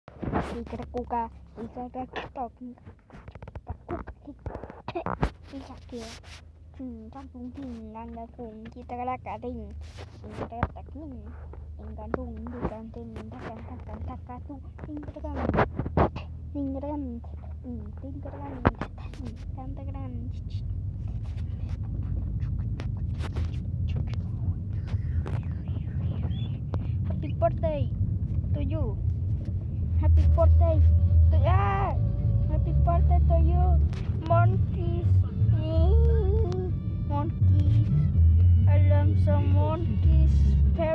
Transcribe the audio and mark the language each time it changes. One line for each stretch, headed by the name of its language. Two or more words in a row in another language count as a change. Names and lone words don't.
English: Ikarakuka, ikarakutok, Isakir, Campung Ting, Nanda Kung, Kitarakating, Ingatakin, Ingatung, Dukantin, Takan, Takan, Takatu, Ingatan, Ingatan, Ingatan, Tantakan. Happy birthday to you. Happy birthday to Happy birthday to you, monkeys. Monkeys. I love some monkeys.